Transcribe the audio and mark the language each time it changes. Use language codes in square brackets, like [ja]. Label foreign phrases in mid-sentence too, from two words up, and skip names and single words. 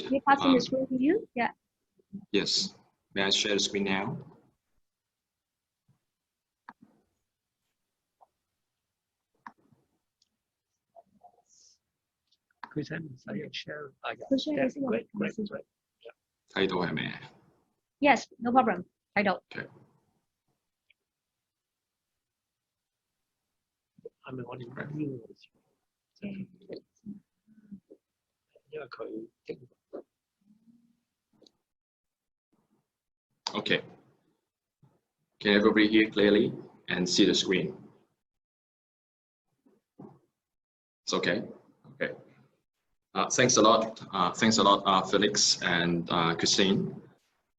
[en] We're passing the screen to you. Yeah. Yes. May I share the screen now? Great. [yue] 睇到係咪？ [en] Yes, no problem. I don't. Okay. [yue] 係咪我哋呢個？因為佢經。 [en] Okay. Can everybody hear clearly and see the screen? It's okay. Okay. Thanks a lot. Felix and Christine.